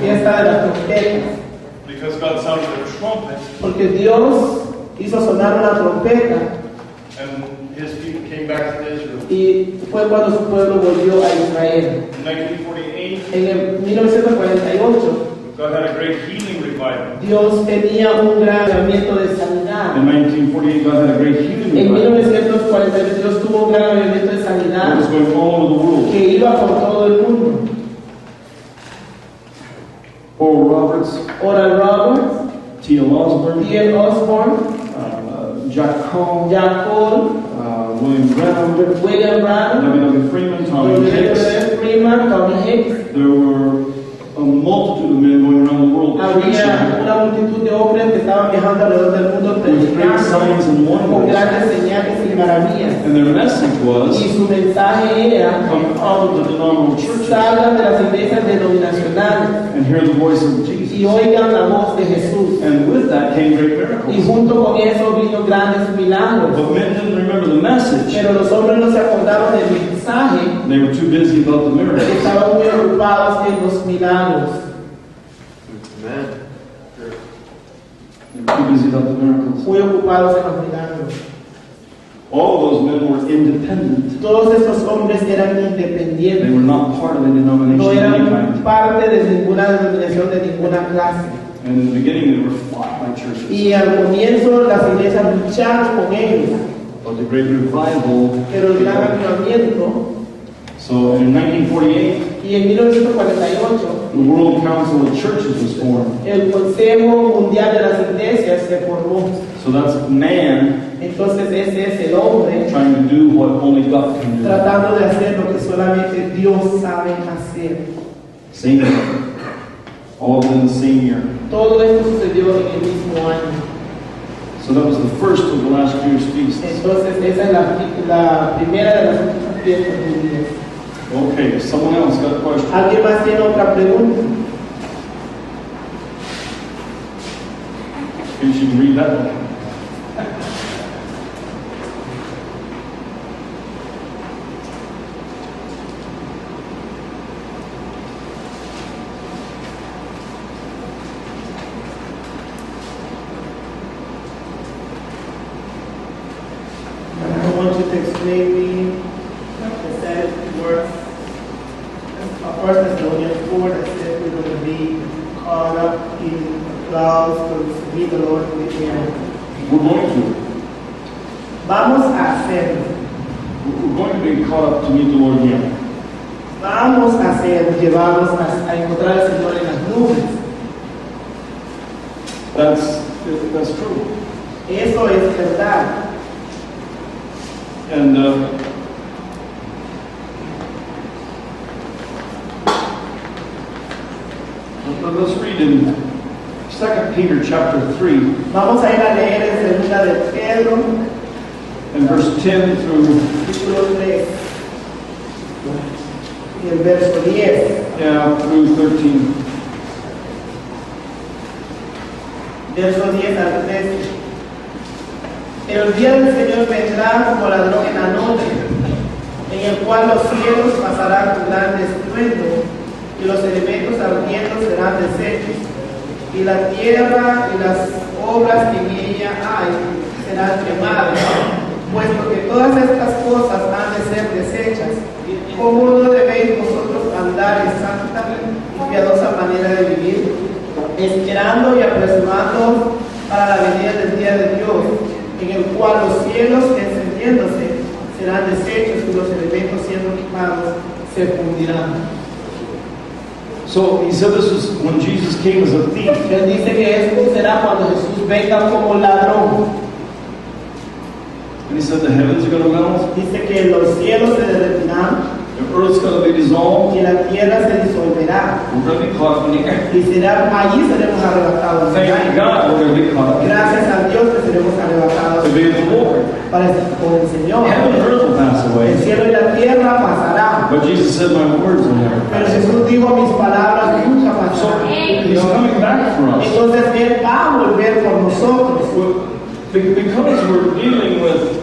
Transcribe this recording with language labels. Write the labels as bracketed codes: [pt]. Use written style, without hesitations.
[es] fiesta de las trompetas. [en] Because God sounded a trumpet, [es] Porque Dios hizo sonar una trompeta [en] and His people came back to Israel. [es] y fue cuando su pueblo volvió a Israel. [en] In 1948, [es] En el 1948, [en] God had a great healing revival. [es] Dios tenía un gran avivamiento de sanidad. [en] In 1948, God had a great healing [es] En [en] revival. [es] 1948 Dios tuvo un gran avivamiento de [en] It [es] sanidad [en] was going all over the world. [es] que iba por todo el mundo. [en] Oral Roberts, [es] Oral Roberts, [en] T.L. Osborne, [es] T.L. Osborne, [en] Jack Cole, [es] Jack Cole, [en] William Brown, [es] William Brown, [en] W.W. Freeman, Tommy Hicks. [es] W. Freeman, Tommy Hicks. [en] There were a multitude of men going around the world [es] Había [en] preaching [es] una multitud de hombres que estaban viajando alrededor del mundo [en] with great signs and [es] con [en] wonders. [es] grandes señales y maravillas. [en] And their message was, [es] Y su mensaje era: [en] come out of the denominational churches [es] salgan de las iglesias denominacionales [en] and hear the voice of Jesus. [es] y oigan la voz de Jesús. [en] And with that came great [es] Y [en] miracles. [es] junto con eso vino grandes milagros. [en] But men didn't remember the message. [es] Pero los hombres no se acordaron del mensaje, [en] They were too busy about the miracles. [es] estaban muy ocupados en los milagros. [en] They were too busy about the miracles. [es] Muy ocupados en los milagros. [en] All of those men were independent. [es] Todos estos hombres eran [en] They [es] independientes. [en] were not part of a denomination [es] No [en] of any [es] eran [en] kind. [es] parte de ninguna denominación, de ninguna clase. [en] And in the beginning, they were fought by churches. [es] Y al comienzo las iglesias lucharon con ellos. [en] But the great revival. [es] Pero el gran avivamiento, [en] So in 1948, [es] y en 1948, [en] the World Council of Churches was formed. [es] el Consejo Mundial de las Iglesias se formó. [en] So that's man [es] Entonces ese es el hombre [en] trying to do what only God can do. [es] tratando de hacer lo que solamente Dios sabe hacer. [en] Same year. All within the same year. [es] Todo esto sucedió en el mismo año. [en] So that was the first of the last Jewish feasts. [es] Entonces esa es la primera de las últimas fiestas judías. [en] Okay, someone else got a question? [es] ¿Alguien más tiene otra pregunta? [en] You should read that one. I want you to explain me the Sabbath works. 1 Thessalonians 4 that says we're going to be caught up in clouds to meet the Lord in the air. We're going to. [es] Vamos a hacerlo. [en] We're going to be caught up to meet the Lord again. [es] Vamos a ser llevados a encontrar al Señor en las nubes. [en] That's true. [es] Eso es verdad. [en] And let's read in 2 Peter chapter 3 [es] Vamos a ir a leer en segunda de Pedro, [en] and verse 10 through [es] capítulo 3, y el verso 10. [en] through 13. [es] Verso 10 al 13. El día del Señor vendrá como ladrón en la noche, en el cual los cielos pasarán con gran estruendo, y los elementos ardiendo serán deshechos, y la tierra y las obras que en ella hay serán quemadas. Puesto que todas estas cosas han de ser deshechas, ¿cómo no debéis vosotros andar en santa y piadosa manera de vivir, esperando y apresurando para la venida del día de Dios, en el cual los cielos encendiéndose serán deshechos y los elementos siendo quemados se fundirán? [en] So he said this was when Jesus came as a thief. [es] Él dice que esto será cuando Jesús venga como ladrón. [en] And he said the heavens are going to melt, [es] Dice que los cielos se derretirán [en] the earth's going to be dissolved, [es] y la tierra se disolverá. [en] we're going to be caught up in the air. [es] Y allí seremos arrebatados. [en] Thank God we're going to be caught up [es] Gracias a Dios que seremos arrebatados [en] to be with the Lord. [es] para estar con el Señor. [en] Heaven and earth will pass [es] El [en] away. [es] cielo y la tierra pasarán. [en] But Jesus said, my words will never [es] Pero [en] pass away. [es] Jesús dijo, mis palabras nunca [en] So [es] pasarán. [en] he's coming back for us. [es] Entonces Él va a volver por nosotros. [en] Because we're dealing with